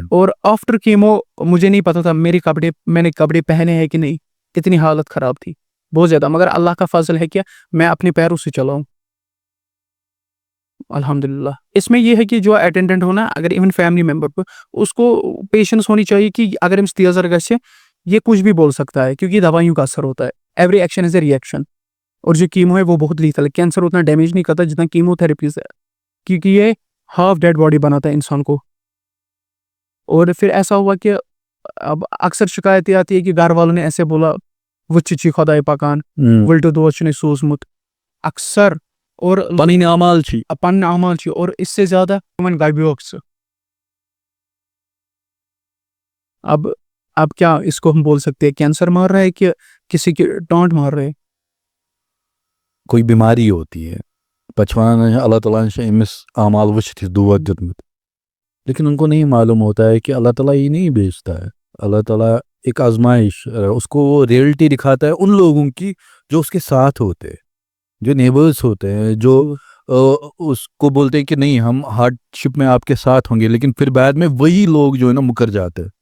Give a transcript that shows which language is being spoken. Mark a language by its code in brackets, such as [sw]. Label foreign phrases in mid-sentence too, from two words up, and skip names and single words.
[ur] اور [en] after chemo [ur] مجھے نہیں پتا تھا میں نے کپڑے پہنے ہیں کہ نہیں, کتنی حالت خراب تھی بہت زیادہ, مگر اللہ کا فضل ہے کہ میں اپنے پیروں سے چلاؤں الحمدللہ. اس میں یہ ہے کہ جو اٹینڈنٹ ہونا, اگر ایون فیملی ممبر کو, اس کو پیشنس ہونی چاہیے کہ اگر [ks] امس تیز گژھِ [ur] یہ کچھ بھی بول سکتا ہے, کیونکہ دوائیوں کا اثر ہوتا ہے. [en] every action is a reaction. [ur] اور جو کیمو ہے وہ بہت لیتھل ہے, کینسر اتنا ڈیمیج نہیں کرتا جتنا کیمو تھراپیز ہے, کیونکہ یہ [en] half dead body [ur] بناتا ہے انسان کو. اور پھر ایسا ہوا کہ اب اکثر شکایت یہ آتی ہے کہ گھر والوں نے ایسے بولا [ks] وہ چچی خدائے پکان ولٹو دود چھُنے سوزمت اکثر, [ur] اور [ks] پنٕنۍ اعمال چھِ پن اعمال چھ, [ur] اور اس سے زیادہ [ks] تمن گبیوک سہ. [ur] اب کیا اس کو ہم بول سکتے ہیں, کینسر مار رہا ہے کہ کسی کی ٹانٹ مار رہے. کوئی بیماری ہوتی ہے, [ks] پچوان اللہ تعالیٰ نے امس اعمال وچھت دود دیتمت, [ur] لیکن ان کو نہیں معلوم ہوتا ہے کہ اللہ تعالیٰ یہ نہیں بیچتا ہے. اللہ تعالیٰ ایک آزمائش, اس کو وہ ریئلٹی دکھاتا ہے ان لوگوں کی جو اس کے ساتھ ہوتے, جو نیبرز ہوتے ہیں, جو اس کو بولتے ہیں کہ نہیں ہم ہارڈ شپ میں آپ کے ساتھ ہوں گے, لیکن پھر بعد میں وہی لوگ جو ہے نا مکر جاتے ہیں.